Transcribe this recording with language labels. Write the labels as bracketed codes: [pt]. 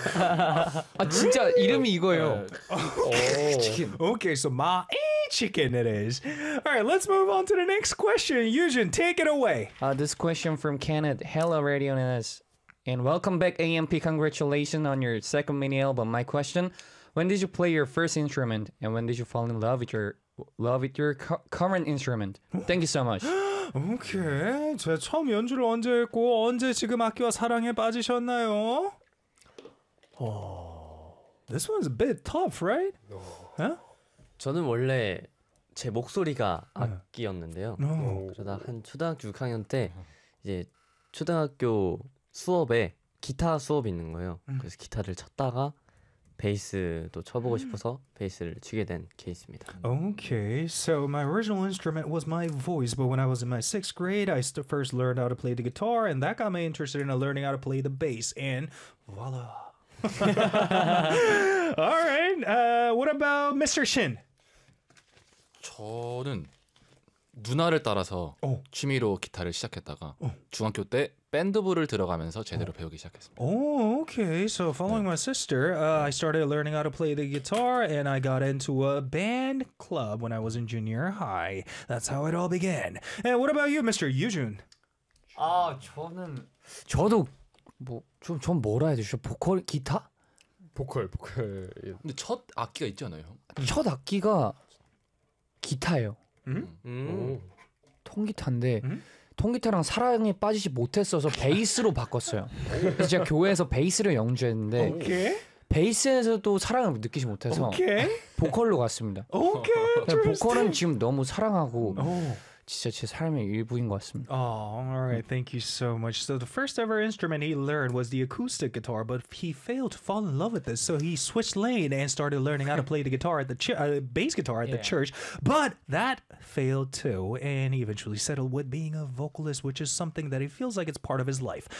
[ko] Ah, 진짜 이름이 이거예요. [en] Chicken. Okay, so Ma E chicken it is. All right, let's move on to the next question. Yujin, take it away. This question from Kenneth. Hello, Radio NS. And welcome back, AMP. Congratulations on your second mini album. My question, when did you play your first instrument? And when did you fall in love with your current instrument? Thank you so much. Okay. [ko] 제 처음 연주를 언제 했고 언제 지금 악기와 사랑에 빠지셨나요? [en] This one's a bit tough, right? No. Huh? [ko] 저는 원래 제 목소리가 악기였는데요. [en] No. [ko] 그러다 한 초등학교 6학년 때 이제 초등학교 수업에 기타 수업이 있는 거예요. 그래서 기타를 쳤다가 베이스도 쳐보고 싶어서 베이스를 치게 된 케이스입니다. [en] Okay, so my original instrument was my voice, but when I was in my sixth grade, I first learned how to play the guitar, and that got me interested in learning how to play the bass, and voila! Alright, what about Mr. Shin? [ko] 저는 누나를 따라서 취미로 기타를 시작했다가 중학교 때 밴드부를 들어가면서 제대로 배우기 시작했습니다. [en] Okay. So following my sister, I started learning how to play the guitar and I got into a band club when I was in junior high. That's how it all began. And what about you, Mr. Yujun? [ko] 아, 저는 뭐라 해야 되죠? 보컬 기타? 보컬. 근데 첫 악기가 있잖아요, 형. 첫 악기가 기타예요. 통기타인데 통기타랑 사랑에 빠지지 못했어서 베이스로 바꿨어요. 그래서 제가 교회에서 베이스를 연주했는데 [en] okay. [ko] 베이스에서도 사랑을 느끼지 못해서 [en] okay. [ko] 보컬로 갔습니다. [en] Okay. [ko] 보컬은 지금 너무 사랑하고 진짜 제 삶의 일부인 것 같습니다. [en] All right, thank you so much. So the first ever instrument he learned was the acoustic guitar, but he failed to fall in love with this, so he switched lane and started learning how to play the guitar at the bass guitar at the church. But that failed too, and he eventually settled with being a vocalist, which is something that he feels like it's part of his life.